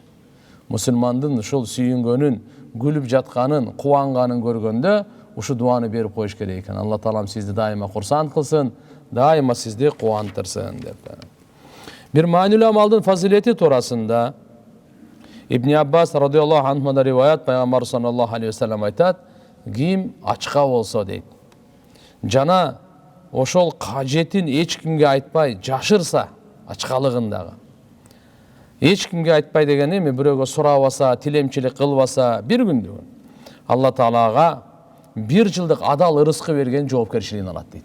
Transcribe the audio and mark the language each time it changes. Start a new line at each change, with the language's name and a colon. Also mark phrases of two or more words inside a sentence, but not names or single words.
Kyrgyz: Мусулмандын ушул сүйүнгөнүн, күлүп жатканын, кубанганын көргөндө ушу дуаны берип коюш керек экен. Алла Таалам сизди дайыма курсант кылсын, дайыма сизди кубандырсын деп. Бир маанилүү амалдын фазилети туурасында Ибн Аббас
Arabic: رضي الله عنه
Kyrgyz: риваят, Пайгамбар
Arabic: صلى الله عليه وسلم
Kyrgyz: айтат: "Ким ачка болсо" дейт, жана ошол кажетин эч кимге айтпай жашырса, ачкалыгын дагы эч кимге айтпай деген эми бирөөгө сурабаса, тилемчилик кылбаса, бир күндү Алла Таалага бир жылдык адал ырыскы берген жоопкерчилигин алат дейт.